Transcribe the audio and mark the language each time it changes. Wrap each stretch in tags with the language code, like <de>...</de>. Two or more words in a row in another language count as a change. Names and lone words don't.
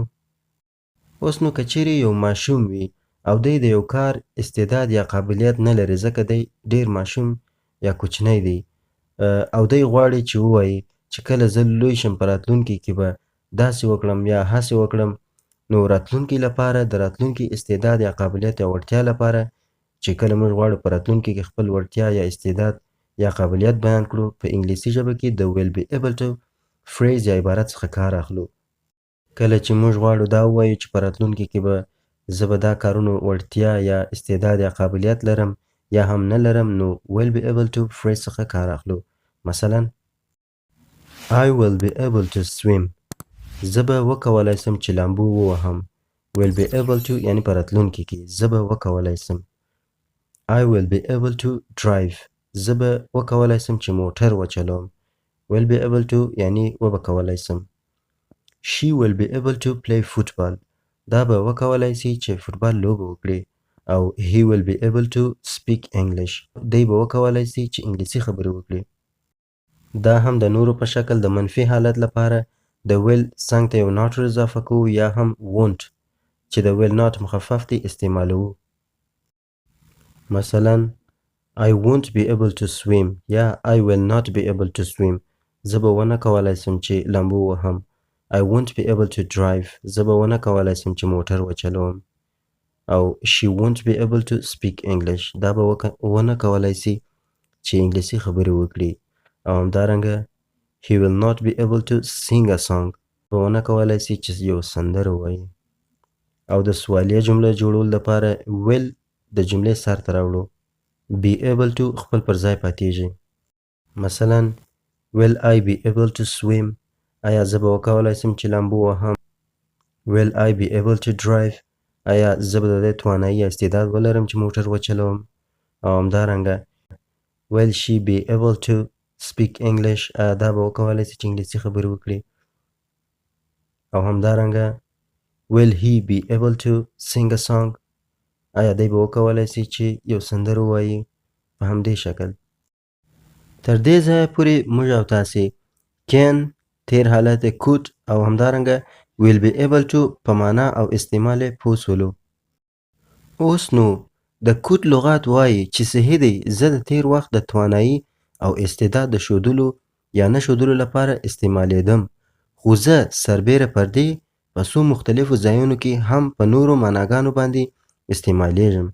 <ps>اوس نو که چیرې یو ماشوم وي او دی د یو کار استعداد یا قابلیت نه لري ځکه دی ډیر ماشوم یا کوچنی دی او دی غواړي چې ووایي چې کله زه لوی شم په راتلونکي کې به داسې وکړم یا هسې وکړم نو راتلونکي لپاره د راتلونکي استعداد یا قابلیت یا وړتیا لپاره چې کله موږ غواړو په راتلونکي کې خپل وړتیا یا استعداد یا قابلیت بیان کړو په انګلیسي ژبه کې د</ps> <en>will be able to phrase</en> <ps>یا عبارت څخه کار اخلو. کله چې موږ غواړو دا ووایو چې په راتلونکي کې به زه به دا کارونو وړتیا یا استعداد یا قابلیت لرم یا هم نه لرم نو</ps> <en>will be able to phrase</en> <ps>څخه کار اخلو.</ps> <en>مثلا I will be able to swim.</en> <ps>زه به وکولی سم چې لامبو ووهم.</ps> <en>will be able to</en> <ps>یعنی په راتلونکي کې زه به وکولی سم.</ps> <en>I will be able to drive.</en> <ps>زه به وکولی سم چې موټر وچلوم.</ps> <en>will be able to</en> <ps>یعنی وبه کولی سم.</ps> <en>She will be able to play football.</en> <ps>دا به وکولی سي چې فوټبال لوبه وکړي.</ps> <en>او he will be able to speak English.</en> <ps>دی به وکولی سي چې انګلیسي خبرې وکړي. دا هم د نورو په شکل د منفي حالت لپاره د will څنګ ته یو not اضافه کوو یا هم won't چې د</ps> <en>will not</en> <ps>مخفف دی استعمالوو.</ps> <en>مثلا I won't be able to swim یا I will not be able to swim.</en> <ps>زه به ونه کولی سم چې لامبو وهم.</ps> <en>I won't be able to drive.</en> <ps>زه به ونه کولی سم چې موټر وچلوم.</ps> <en>او she won't be able to speak English.</en> <ps>دا به ونه کولی سي چې انګلیسي خبرې وکړي. او همدارنګه</ps> <en>he will not be able to sing a song.</en> <ps>به ونه کولی سي چې یو سندره ووایي. او د سوالیه جمله جوړولو لپاره will د جملې سر ته راوړو.</ps> <en>be able to</en> <ps>خپل پر ځای پاتېږي. مثلا</ps> <en>will I be able to swim؟</en> <ps>آیا زه به وکولی سم چې لامبو وهم؟</ps> <en>will I be able to drive؟</en> <ps>آیا زه به د دې توانایي یا استعداد ولرم چې موټر وچلوم؟ او همدارنګه</ps> <en>will she be able to speak English؟</en> <ps>آیا دا به وکولی سي چې انګلیسي خبرې وکړي؟ او همدارنګه</ps> <en>will he be able to sing a song؟</en> <ps>آیا دی به وکولی سي چې یو سندره ووایي؟ په همدې شکل تر دې ځایه پورې موږ او تاسې can تیر حالت could او همدارنګه</ps> <en>will be able to</en> <ps>په معنا او استعمال یې پوه شولو. اوس نو د could لغات وایي چې صحیح دی زه د تیر وخت د توانایي او استعداد د ښودلو یا نه ښودلو لپاره استعمالیدم خو زه سربیره پر دې په څو مختلفو ځایونو کې هم په نورو معناګانو باندې استعمالیږم.</ps>